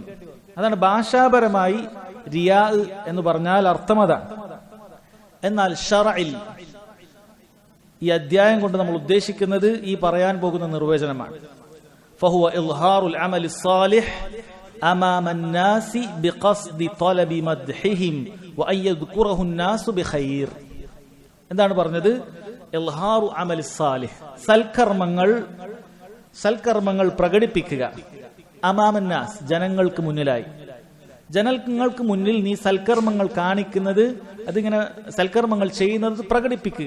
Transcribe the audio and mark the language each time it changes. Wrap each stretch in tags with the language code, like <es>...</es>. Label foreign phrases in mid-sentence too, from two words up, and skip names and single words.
<ml>അതാണ് ഭാഷാപരമായി റിയാ എന്ന് പറഞ്ഞാൽ അർത്ഥം അതാണ്. എന്നാൽ ശറഇൽ ഈ അധ്യായം കൊണ്ട് നമ്മൾ ഉദ്ദേശിക്കുന്നത് ഈ പറയാൻ പോകുന്ന നിർവചനമാണ്.</ml> <ar>فهو إظهار العمل الصالح أمام الناس بقصد طلب مدحهم وأن يذكره الناس بخير.</ar> <ml>എന്താണ് പറഞ്ഞത്?</ml> <ar>إظهار العمل الصالح,</ar> <ml>സൽക്കർമ്മങ്ങൾ പ്രകടിപ്പിക്കുക, അമാമന്നാസ് ജനങ്ങൾക്ക് മുന്നിലായി, ജനങ്ങൾക്ക് മുന്നിൽ നീ സൽക്കർമ്മങ്ങൾ കാണിക്കുന്നത്, അതിങ്ങനെ സൽക്കർമ്മങ്ങൾ ചെയ്യുന്നത് പ്രകടിപ്പിക്കുക.</ml>